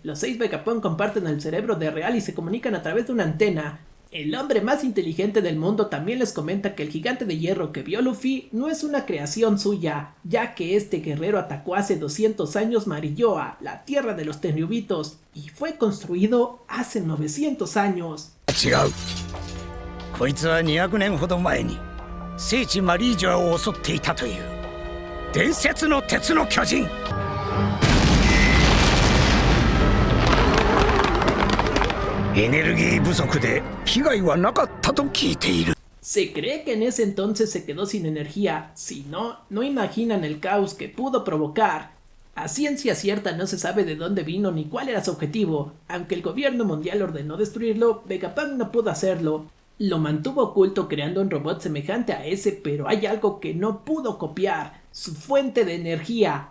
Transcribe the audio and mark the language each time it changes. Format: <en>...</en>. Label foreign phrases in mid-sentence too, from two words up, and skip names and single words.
<es>Los 6 Vegapunk comparten el cerebro de Real y se comunican a través de una antena. El hombre más inteligente del mundo también les comenta que el gigante de hierro que vio Luffy no es una creación suya, ya que este guerrero atacó hace 200 años Marilloa, la tierra de los Tenryubitos, y fue construido hace 900 años.</es> <ja>違う。こいつは200年ほど前に聖地マリージョアを襲っていたという伝説の鉄の巨人。エネルギー不足で被害はなかったと聞いている。</ja> <es>Se cree que en ese entonces se quedó sin energía, si no, no imaginan el caos que pudo provocar. A ciencia cierta no se sabe de dónde vino ni cuál era su objetivo. Aunque el gobierno mundial ordenó destruirlo, Vegapunk no pudo hacerlo. Lo mantuvo oculto creando un robot semejante a ese, pero hay algo que no pudo copiar: su fuente de energía.</es>